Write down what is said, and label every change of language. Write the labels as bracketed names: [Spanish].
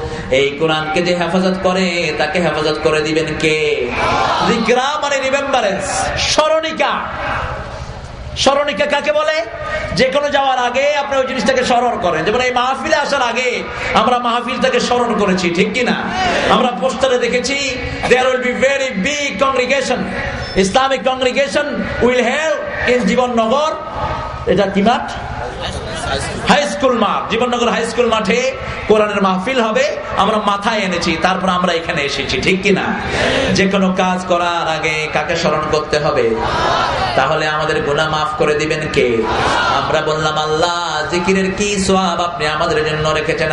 [Bangla] এই কোরআনকে যে হেফাজত করে তাকে হেফাজত করে দিবেন কে? যিকরা মানে রিমেম্বারেন্স, স্মরণিকা। স্মরণিকা কাকে বলে? যে কোনো যাওয়ার আগে আপনি ওই জিনিসটাকে স্মরণ করেন। যেমন এই মাহফিলে আসার আগে আমরা মাহফিলটাকে স্মরণ করেছি, ঠিক কিনা? [English] আমরা পোস্টারে দেখেছি there will be very big congregation, Islamic congregation will held in Jibannagar, [Bangla] এটা কি মাঠ? হাই স্কুল মাঠ, জীবননগর হাই স্কুল মাঠে কোরআনের মাহফিল হবে। আমরা মাথায় এনেছি, তারপর আমরা এখানে এসেছি, ঠিক কিনা? যে কোনো কাজ করার আগে কাকে স্মরণ করতে হবে? তাহলে আমাদের গুনাহ মাফ করে দিবেন কে? আমরা বললাম আল্লাহ জিকিরের কি সওয়াব আপনি আমাদের জন্য রেখেছেন।